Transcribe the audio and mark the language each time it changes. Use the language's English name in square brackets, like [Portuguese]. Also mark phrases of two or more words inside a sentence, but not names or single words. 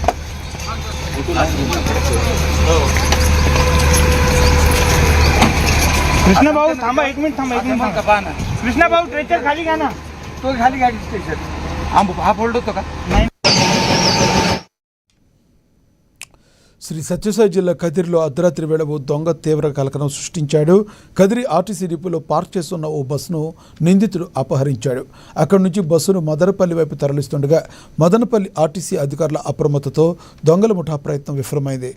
[Marathi] कृष्णा भाऊ थांबा, 1 मिनिट थांबा, 1 मिनिट थांबा ना. कृष्णा भाऊ ट्रेचर खाली घ्या ना. तो खाली घ्या स्टेशन. हा फोल्ड होतो का? नाही. [Telugu] శ్రీ సత్యసాయి జిల్లా కదిరిలో అర్ధరాత్రి వేళ ఓ దొంగ తీవ్ర కలకలం సృష్టించాడు. కదిరి ఆర్టీసీ డిపోలో పార్క్ చేస్తున్న ఓ బస్సును నిందితుడు అపహరించాడు. అక్కడి నుంచి బస్సును మదనపల్లి వైపు తరలిస్తుండగా మదనపల్లి ఆర్టీసీ అధికారుల అప్రమత్తతో దొంగల ముఠా ప్రయత్నం విఫలమైంది.